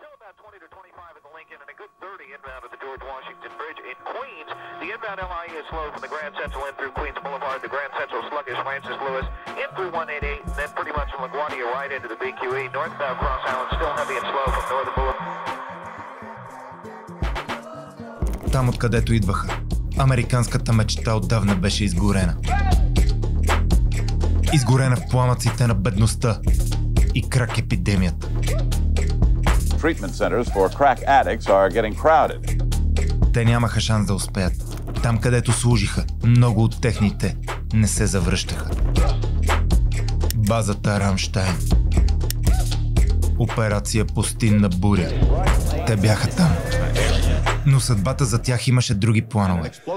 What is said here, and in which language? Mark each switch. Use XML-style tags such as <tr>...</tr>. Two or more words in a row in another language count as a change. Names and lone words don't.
<en>about 20 to 25 at the Lincoln and a good 30 inbound at the George Washington Bridge. In Queens, the inbound LIE is slow from the Grand Central in through Queens Boulevard, the Grand Central sluggish Francis Lewis in through 188, and then pretty much from LaGuardia right into the BQE. Northbound Cross Island still heavy and slow from Northern Boulevard.</en> <bg>Там, откъдето идваха, американската мечта отдавна беше изгорена. Изгорена в пламъците на бедността и крак епидемията.</bg> <en>Treatment centers for crack addicts are getting crowded.</en> <bg>Те нямаха шанс да успеят. Там, където служиха, много от техните не се завръщаха. Базата РАМЩАЙН. Операция Пустинна БУРЯ. Те бяха там. Но съдбата за тях имаше други планове.</bg>